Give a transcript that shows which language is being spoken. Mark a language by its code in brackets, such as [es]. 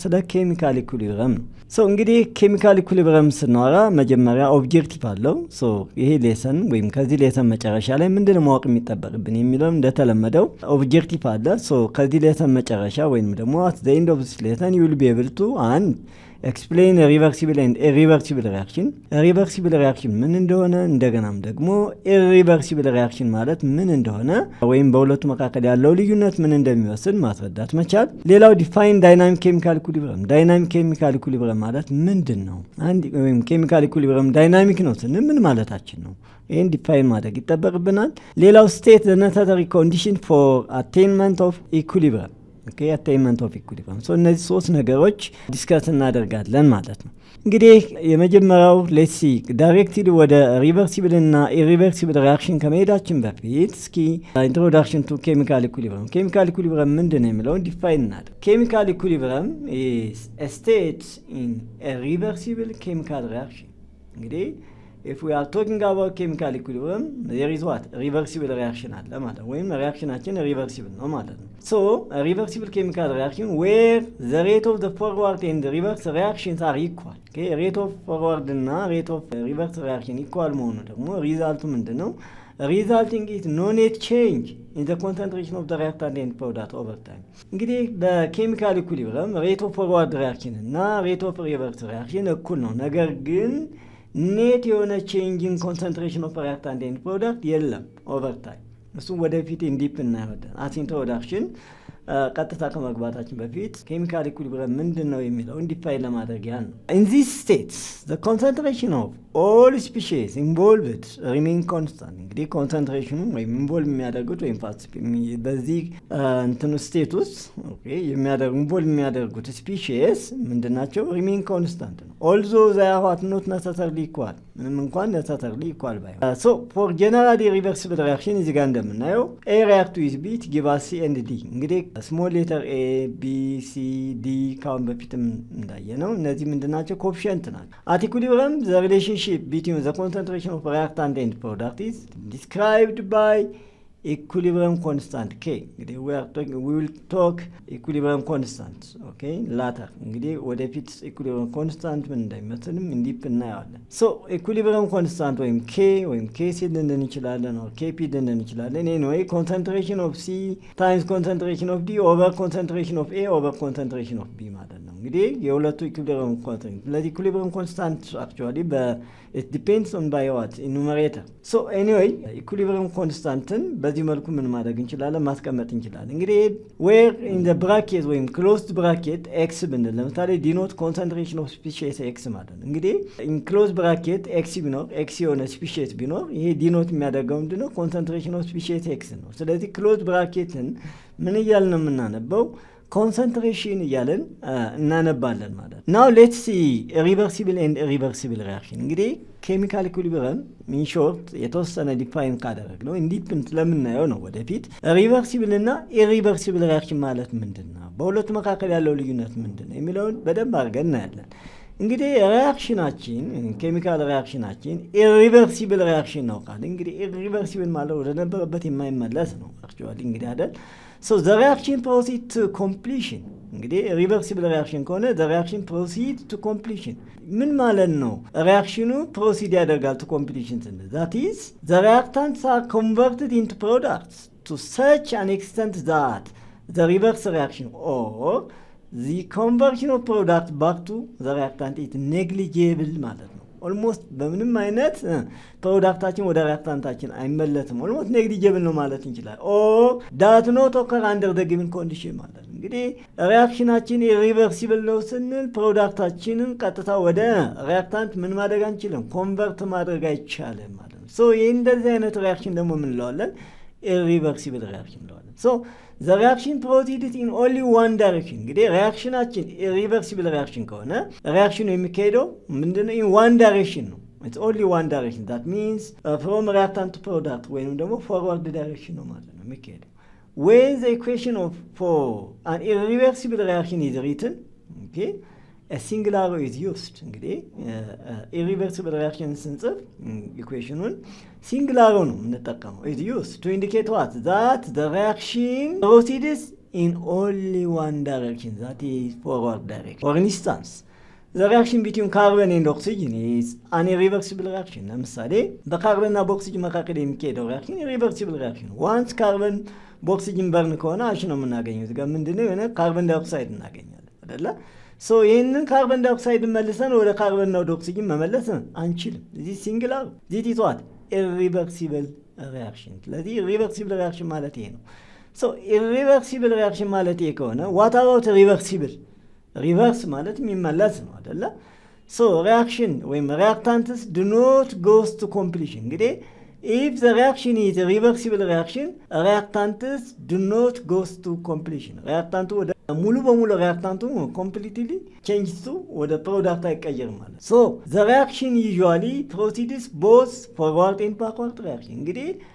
[am] ስለ ኬሚካል ኢኩሊብሪየም ነው። እንግዲህ ኬሚካል ኢኩሊብሪየም ስናወራ መጀመሪያ ኦብጀክቲቭ አለው። ይሄ ሌሰን ወይም ከዚህ ሌሰን መጨረሻ ላይ ምንድነው ማወቅ የሚጠበቅብን የሚለው እንደተለመደው ኦብጀክቲቭ አለ። ከዚህ ሌሰን መጨረሻ ወይም ደግሞ [en] at the end of this lesson you will be able to explain a reversible and irreversible reaction. [am] Reversible reaction ምን እንደሆነ እንደገናም ደግሞ irreversible reaction ማለት ምን እንደሆነ ወይም በሁለቱ መካከል ያለው ልዩነት ምን እንደሚወስን ማስረዳት መቻል። ሌላው [en] define dynamic chemical equilibrium. [am] dynamic chemical equilibrium ማለት ምንድነው? ወይም chemical equilibrium dynamic ነው ስንል ምን ማለታችን ነው? ይሄን ዲፋይን ማድረግ ይጠበቅብናል። ሌላው [en] state the necessary condition for attainment of equilibrium. attainment of equilibrium. [am] እነዚህ ሶስት ነገሮች ዲስከስ እናደርጋለን ማለት ነው። እንግዲህ የመጀመሪያው ሌትስ ሲ ዳይሬክትሊ ወደ ሪቨርሲብል እና ኢሪቨርሲብል ሪአክሽን ከመሄዳችን በፊት እስኪ ኢንትሮዳክሽን ቱ ኬሚካል ኢኩሊብሪየም። ኬሚካል ኢኩሊብሪየም ምንድነው የሚለውን ዲፋይን እናድርግ። ኬሚካል ኢኩሊብሪየም [en] is a state in a reversible chemical reaction. እንግዲህ if we are talking about chemical equilibrium, there is what? Reversible reaction [am] አለ ማለት ወይም reactionአችን reversible ነው ማለት ነው። [en] A reversible chemical reaction where the rate of the forward and the reverse reactions are equal. rate of forward እና rate of reverse reaction equal [am] መሆኑ ደግሞ ሪዛልቱ ምንድነው? [en] Resulting is no net change in the concentration of the reactant and product over time. [am] እንግዲህ በኬሚካል ኢኩሊብሪየም rate of forward reaction እና rate of reverse reaction እኩል ነው። ነገር ግን ኔት የሆነ ቼንጅን ኮንሰንትሬሽን ኦፍ ሪአክታንት ኤንድ ፕሮዳክት የለም ኦቨር ታይም። እሱም ወደፊት ኢንዲፕ እናያለን። አስ ኢንትሮዳክሽን ቀጥታ ከመግባታችን በፊት ኬሚካል ኢኩሊብሪየም ምንድነው የሚለውን ዲፋይን ለማድረግ ያህል ነው። [en] in these states the concentration of all species involved remain constant. [am] እንግዲህ ኮንሰንትሬሽኑ ወይም ኢንቮልቭ የሚያደርጉት ወይም በዚህ እንትን ስቴት ውስጥ ኢንቮልቭ የሚያደርጉት ስፒሺስ ምንድናቸው? [en] remain constant ነው። although they are not necessarily equal, [am] ምንም እንኳን necessarily equal ባይሆን። [en] for generally reversible reaction [am] እዚህ ጋር እንደምናየው [en] A react with B give us C and D. [am] እንግዲህ ስሞል ሌተር A B C D ካሁን በፊትም እንዳየነው እነዚህ ምንድናቸው? ኮኤፊሺየንት ናቸው። [en] at equilibrium the relationship between the concentration of reactant and product is described by equilibrium constant K. እንግዲህ we will talk equilibrium constant later. [am] እንግዲህ ወደፊት equilibrium constant ምን እንደሚመስልም እንዲፕ እናያለን። [en] equilibrium constant ወይም K ወይም KC ልንል እንችላለን or KP ልንል እንችላለን። anyway concentration of C times concentration of D over concentration of A over concentration of B ማለት ነው። እንግዲህ የሁለቱ equilibrium constant ለዚህ equilibrium constant actually it depends on by what numerator. [am] Anyway equilibrium constant በዚህ መልኩ ምን ማድረግ እንችላለን? ማስቀመጥ እንችላለን። [en] እንግዲህ where in the bracket ወይም closed bracket x ብንል ለምሳሌ denote concentration of species x ማለት ነው። እንግዲህ in closed bracket x ቢኖር [am] x የሆነ species ቢኖር ይሄ denote የሚያደርገው ምንድነው? concentration of species x ነው። ስለዚህ closed bracketን ምን እያልን ነው የምናነበው? ኮንሰንትሬሽን እያለን እናነባለን ማለት ነው። [en] ናው ሌትስ ሲ ሪቨርሲብል ኤንድ ኢሪቨርሲብል ሪአክሽን። [am] እንግዲህ ኬሚካል ኢኩሊብሪየም ኢን ሾርት የተወሰነ ዲፋይን ካደረግነው ኢንዲፔንደንት ለምናየው ነው ወደፊት። ሪቨርሲብል እና ኢሪቨርሲብል ሪአክሽን ማለት ምንድነው? በሁለቱ መካከል ያለው ልዩነት ምንድነው የሚለውን በደንብ አድርገን እናያለን። እንግዲህ ሪአክሽናችን ኬሚካል ሪአክሽናችን ኢሪቨርሲብል ሪአክሽን ነው ካለ እንግዲህ ኢሪቨርሲብል ማለት ወደ ነበረበት የማይመለስ ነው አክቹአሊ እንግዲህ አይደል? [en] the reaction proceed to completion. እንግዲህ reversible reaction ከሆነ the reaction proceed to completion [am] ምን ማለት ነው? [en] ሪአክሽኑ ፕሮሲድ ያደርጋል to completion ስንል that is the reactants are converted into products to such an extent that the reverse reaction or the conversion of product back to the reactant is negligible [am] ማለት ነው። ኦልሞስት በምንም አይነት ፕሮዳክታችን ወደ ሪአክታንታችን አይመለስም። ኦልሞስት ኔግሊጂብል ነው ማለት እንችላለን። [en] ኦር ዳት ኖት ኦከር አንደር ዘ ጊቨን ኮንዲሽን [am] ማለት ነው። እንግዲህ ሪአክሽናችን ኢሪቨርሲብል ነው ስንል ፕሮዳክታችንን ቀጥታ ወደ ሪአክታንት ምን ማድረግ አንችልም፣ ኮንቨርት ማድረግ አይቻልም ማለት ነው። ሶ ይህ እንደዚህ አይነት ሪያክሽን ደግሞ ምን እንለዋለን? ኢሪቨርሲብል ሪያክሽን እንለዋለን። ሶ [en] the reaction proceeded in only one direction። [am] እንግዲህ ሪያክሽናችን ኢሪቨርሲብል ሪያክሽን ከሆነ ሪያክሽኑ የሚካሄደው ምንድነው? [en] in one direction ነው። it's only one direction. that means from reactant to product ወይንም ደግሞ forward direction [am] ነው ማለት ነው የሚካሄደው። [en] when the equation for an irreversible reaction is written, okay, a single arrow is used። [am] እንግዲህ irreversible reaction ስንጽፍ ኢኩዌሽኑን single arrow ነው የምንጠቀመው [en] is used to indicate what? that the reaction proceeds in only one direction, that is forward direction. For instance, the reaction between carbon and oxygen is an irreversible reaction። [am] ለምሳሌ በካርበንና በኦክሲጅን መካከል የሚካሄደው ሪያክሽን irreversible reaction። once ካርበን በኦክሲጅን በርን ከሆነ አሽ ነው የምናገኘው። እዚህ ጋር ምንድነው የሆነ ካርበን ዳይኦክሳይድ እናገኛለን አይደለ? ሶ ይህንን ካርበን ዳይኦክሳይድ መልሰን ወደ ካርበንና ወደ ኦክሲጅን መመለስ አንችልም። [en] this singular this is what? irreversible reaction። [am] ስለዚህ irreversible reaction ማለት ይሄ ነው። [en] ሶ irreversible reaction ማለት ይሄ ከሆነ what about reversible? [am] ሪቨርስ ማለት የሚመለስ ነው አይደለ? [en] ሶ ሪያክሽን ወይም ሪያክታንትስ do not goes to completion። እንግዲህ if the reaction is a reversible reaction, reactants do not goes to completion። [am] ሪያክታንቱ ወደ ሙሉ በሙሉ ሪያክታንቱ completely changes to ወደ ፕሮዳክት አይቀየርም ማለት። [en] so the reaction usually proceeds both forward and backward reaction። እንግዲህ